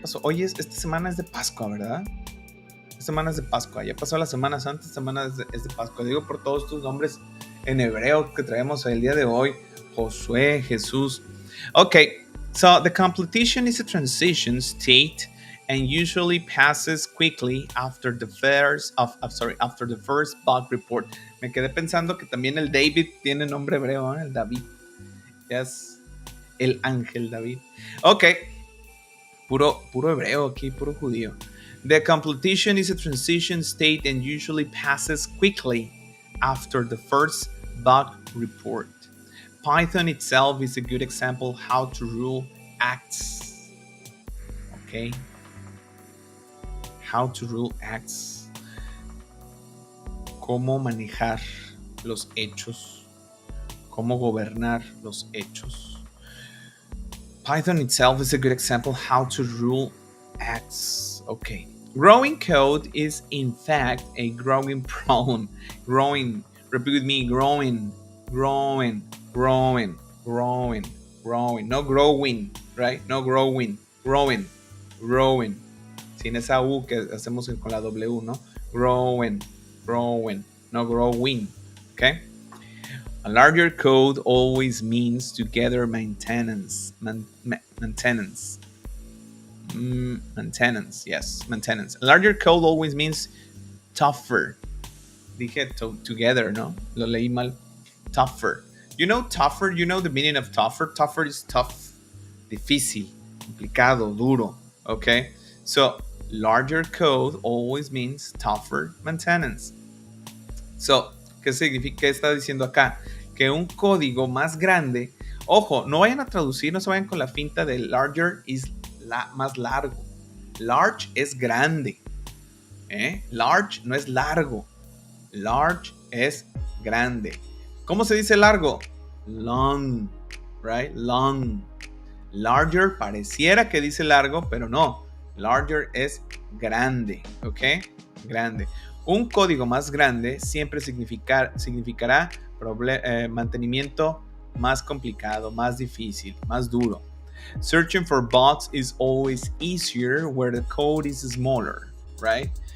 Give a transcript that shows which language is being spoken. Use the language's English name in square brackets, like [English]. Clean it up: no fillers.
[Spanish] Oye, esta semana es de Pascua, ¿verdad? Esta semana es de Pascua. Ya pasó la Semana Santa, esta semana es de Pascua. Digo por todos tus nombres en hebreo que traemos el día de hoy. Josué, Jesús. [English] Okay, so the completion is a transition state and usually passes quickly after the first bug report. [Spanish] Me quedé pensando que también el David tiene nombre hebreo, ¿eh? El David. Yes. El ángel David. Ok. Puro hebreo aquí, puro judío. [English] The completion is a transition state and usually passes quickly after the first bug report. Python itself is a good example how to rule acts. Okay. How to rule acts. [Spanish] Cómo manejar los hechos. Cómo gobernar los hechos. [English] Python itself is a good example how to rule acts. Okay. Growing code is in fact a growing problem. Growing. Repeat with me. Growing. No growing, right? No growing. Growing. [Spanish] Sin esa U que hacemos con la W, ¿no? [English] Growing, no growing, okay? A larger code always means together maintenance. Maintenance, yes, maintenance. A larger code always means tougher. [Spanish] Dije together, ¿no? Lo leí mal. [English] tougher. You know tougher? You know the meaning of tougher? Tougher is tough, [Spanish] difícil, complicado, duro. [English] Okay? So, larger code always means tougher maintenance. [Spanish] So, ¿qué significa? ¿Qué está diciendo acá? Que un código más grande, ojo, no vayan a traducir, no se vayan con la finta de larger is más largo. Large es grande. Large no es largo. Large es grande. ¿Cómo se dice largo? [English] Long, right? Long. [Spanish] Larger pareciera que dice largo, pero no. Larger es grande, ¿ok? Grande. Un código más grande siempre significará mantenimiento más complicado, más difícil, más duro. [English] Searching for bugs is always easier where the code is smaller, right?